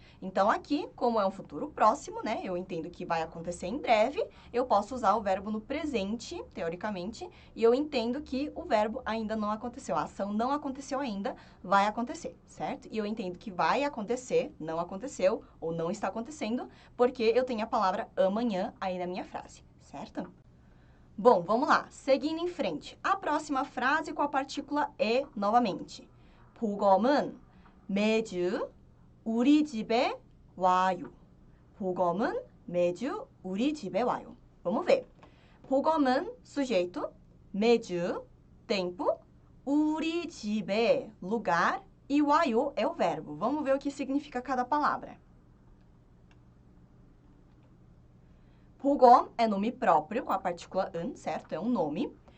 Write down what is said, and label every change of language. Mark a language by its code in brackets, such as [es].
[pt] Então, aqui, como é um futuro próximo, né, eu entendo que vai acontecer em breve, eu posso usar o verbo no presente, teoricamente, e eu entendo que o verbo ainda não aconteceu, a ação não aconteceu ainda, vai acontecer, certo? E eu entendo que vai acontecer, não aconteceu ou não está acontecendo, porque eu tenho a palavra amanhã aí na minha frase, certo? Bom, vamos lá, seguindo em frente. A próxima frase com a partícula E novamente. [ko] 보검은 매주 우리 집에 와요. 보검은 매주 우리 집에 와요. [pt] Vamos ver. 보검은 sujeito, 매주, tempo, 우리 집에, lugar, e 와요 é o verbo. Vamos ver o que significa cada palavra. 보검 é nome próprio, com a partícula 은, certo? É um nome.